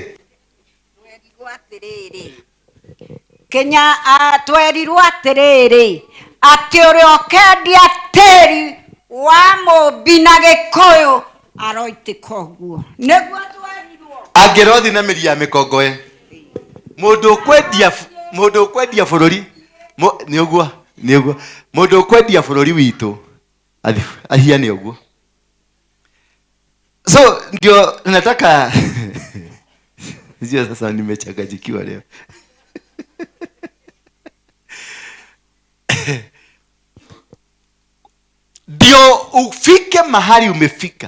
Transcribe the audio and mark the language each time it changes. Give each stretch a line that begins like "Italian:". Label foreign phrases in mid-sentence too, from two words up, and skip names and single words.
Kikuyu: twerirwo atĩrĩrĩ Kenya twerirwo atĩrĩrĩ atĩ ũrĩa ũkendia tĩri wa Mũmbi na Gĩkũyũ aroitĩka ũguo. Nĩguo twerirwo. angĩrothi na mĩri ya mĩkongoe. Mũndũ ũkwendia bũrũri nĩ ũguo. Mũndũ ũkwendia bũrũri witũ ahia nĩ ũguo.
Swahili: So ndio nataka sio sasa nimechanganyikiwa leo. Ndio ufike mahali umefika.